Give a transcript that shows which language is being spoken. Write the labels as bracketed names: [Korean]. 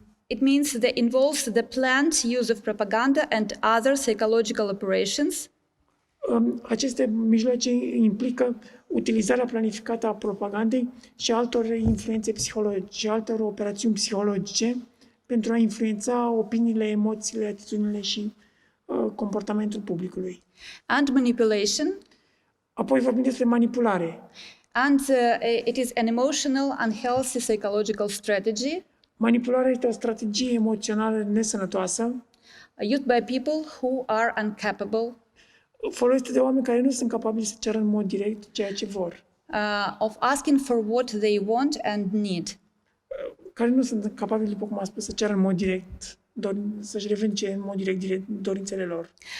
[English] It means that involves the planned use of propaganda and other psychological operations. [Romanian] Aceste mijloace implică utilizarea planificată a propagandei și altor influențe psihologice, și altor operațiuni psihologice pentru a influența opiniile, emoțiile, atitudinile și comportamentul publicului. [English] And manipulation. [Romanian] Apoi vorbim despre manipulare. [English] And it is an emotional, unhealthy psychological strategy. [Romanian] Manipularea este o strategie emoțională nesănătoasă. [English] Used by people who are incapable. [Romanian] Folosită de oameni care nu sunt capabili să ceară în mod direct ceea ce vor. [English] Of asking for what they want and need. [Romanian] Care nu sunt capabili, după cum am spus, să ceară în mod direct, să-și revendice în mod direct dorințele lor.